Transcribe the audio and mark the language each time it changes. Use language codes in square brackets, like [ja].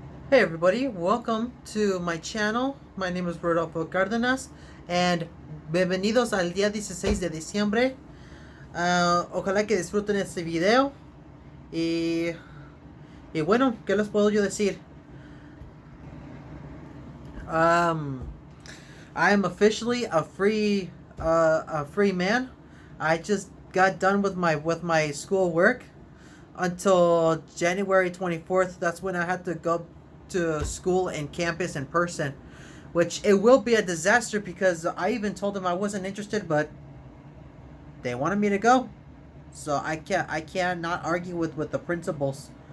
[en] Hey everybody, welcome to my channel. My name is [es] Rodolfo Cárdenas and bienvenidos al día 16 de diciembre. Ojalá que disfruten este video y, y bueno, ¿qué les puedo yo decir? [en] Um, I am officially a free man. I just got done with my school work until January 24th. That's when I had to go to school and campus in person, which it will be a disaster because I even told them I wasn't interested, but they wanted me to go, so I cannot argue with the principals.